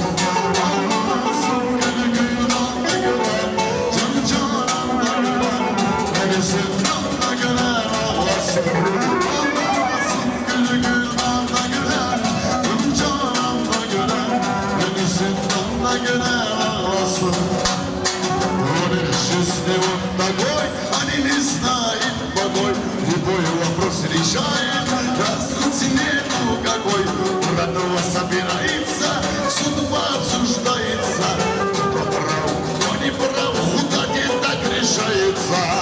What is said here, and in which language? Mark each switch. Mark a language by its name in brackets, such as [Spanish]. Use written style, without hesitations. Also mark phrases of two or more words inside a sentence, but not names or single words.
[Turkish] Ağlasın günü Gülhan'da gören, canı canan'da gören, beni zindanda gören ağlasın. Ağlasın günü Gülhan'da gören, canı canan'da gören, beni zindanda gören ağlasın. [Russian] Говоришь, жизни вот такой, а не знает покой. Любой вопрос решает, разницы нету какой. Родного собирается, судьба обсуждается. Кто прав, кто не прав, куда так решается.